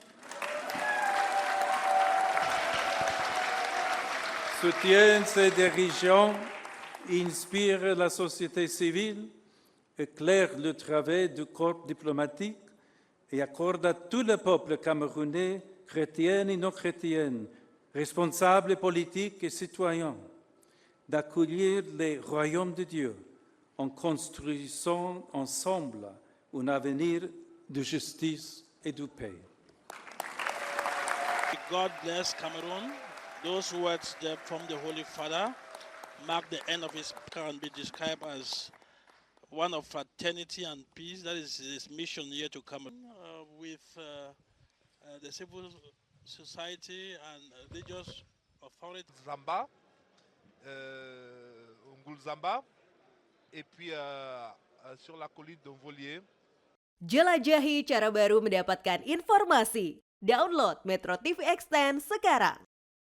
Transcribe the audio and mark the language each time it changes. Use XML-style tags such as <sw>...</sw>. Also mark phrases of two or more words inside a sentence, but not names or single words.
<fr>Soutienne ses dirigeants, inspire la société civile, éclaire le travail du corps diplomatique et accorde à tout le peuple camerounais, chrétien et non chrétien, responsables politiques et citoyens, d'accueillir le royaume de Dieu en construisant ensemble un avenir de justice et de paix.</fr> <en>God bless Cameroon. Those words there from the Holy Father mark the end of his can be described as one of fraternity and peace. That is his mission here to Cameroon with the civil society and religious authorities.</en> <fr>Zamba, Ngul Zamba, et puis sur la colline de Volier.</fr> <id>Jelajahi cara baru mendapatkan informasi. Download Metro TV Extend sekarang.</id>